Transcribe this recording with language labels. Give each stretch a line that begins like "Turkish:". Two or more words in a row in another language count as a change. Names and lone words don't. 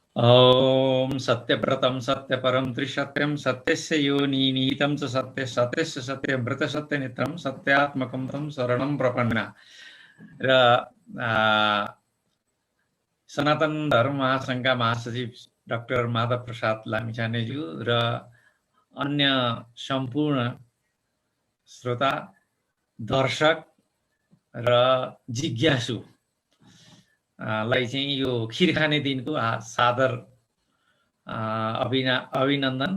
Sanskrit: ॐ सत्यव्रतं सत्यपरं त्रिसत्यं सत्यस्य योनि निहितं च सत्य सत्यस्य सत्यव्रत सत्यनेत्रं सत्यात्मकं तं शरणं प्रपन्ना।
Nepali: र सनातन धर्म महासङ्घका महासचिव डाक्टर माधव प्रसाद लामिछानेज्यू र अन्य सम्पूर्ण श्रोता दर्शक र जिज्ञासु लाई चाहिँ यो खिर खाने दिनको सादर अभिनन्दन।